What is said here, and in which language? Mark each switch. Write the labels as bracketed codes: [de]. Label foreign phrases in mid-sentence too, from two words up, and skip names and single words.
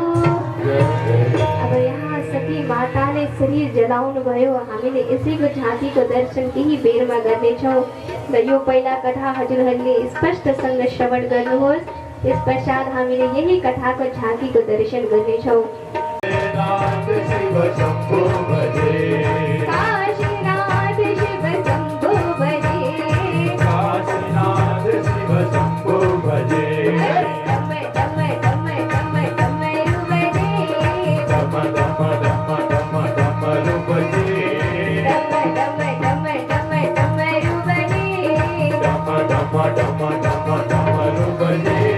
[ne] अब यहाँ सती माताले शरीर जलाउनु भयो। हामीले यसैको झाँकीको दर्शन केही बेरमा गर्नेछौँ र यो पहिला कथा हजुरहरूले स्पष्टसँग श्रवण गर्नुहोस्। [hi] इस पश्चात [ne] हामीले यही कथाको झाँकीको दर्शन गर्नेछौँ। [hi] काशीनाथ शिव शम्भो भजे, काशीनाथ शिव शम्भो भजे, काशीनाथ शिव शम्भो भजे, डम डम डम डम डमरू बजे, डम डम डम डम डमरू बजे, डम डम डम डम डमरू बजे, डम डम डम डम डमरू बजे।